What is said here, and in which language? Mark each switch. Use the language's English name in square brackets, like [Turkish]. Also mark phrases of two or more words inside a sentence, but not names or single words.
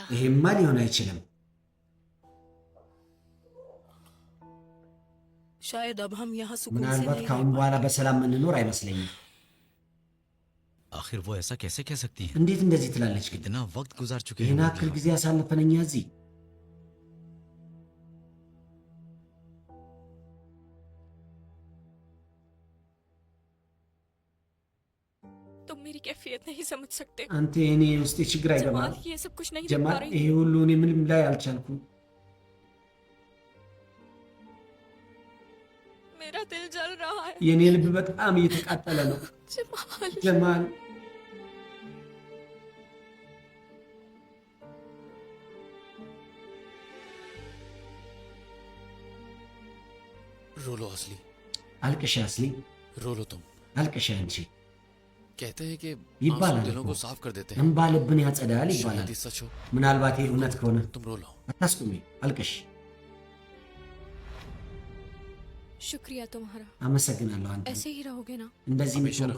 [Amharic] ይሄማ ሊሆን አይችልም [Hindi] शायद अब हम यहाँ सुकून से [Amharic] ምናልባት [Hindi] नहीं [Amharic] ካሁን [Hindi] रह [Amharic] በኋላ በሰላም የምንኖር አይመስለኝም [Hindi] आखिर वो ऐसा कैसे कह सकती हैं? [Amharic] እንዴት እንደዚህ ትላለች ግን [Hindi] इतना वक्त गुजार चुके [Amharic] ይህን [Hindi] हैं [Amharic] ያክል ጊዜ ያሳልፈን እኛ እዚህ [Hindi] तुम मेरी कैफियत नहीं समझ सकते। [Amharic] አንተ የኔ ውስጤ ችግር አይገባም [Hindi] जमाल ये सब कुछ नहीं देख [Amharic] ጀማል [Hindi] पा रही [Amharic] ይሄ ሁሉ እኔ ምንም ላይ አልቻልኩም [Hindi] मेरा दिल जल रहा है। [Amharic] የኔ ልብ በጣም እየተቃጠለ ነው [Hindi] जमाल [Amharic] ጀማል [Hindi] रो लो असली, [Amharic] አልቅሻ አስሊ [Hindi] रो लो तुम। [Amharic] አልቅሻ አንቺ [Hindi] कहते हैं कि [Amharic] ይባላል [Hindi] आंसू दिलों [Amharic] እኮ [Hindi] को साफ कर देते हैं। [Amharic] እንባ ልብን ያጸዳል [Hindi] शायद [Amharic] ይባላል [Hindi] ये सच हो, [Amharic] ምናልባት ይህ እውነት ከሆነ [Hindi] तुम रो लो। [Amharic] አታስቁሚ አልቅሽ [Hindi] शुक्रिया तुम्हारा। [Amharic] አመሰግናለሁ አንተ [Hindi] ऐसे ही रहोगे ना? [Amharic] እንደዚህ [Hindi] हमेशा [Amharic] የምትሆን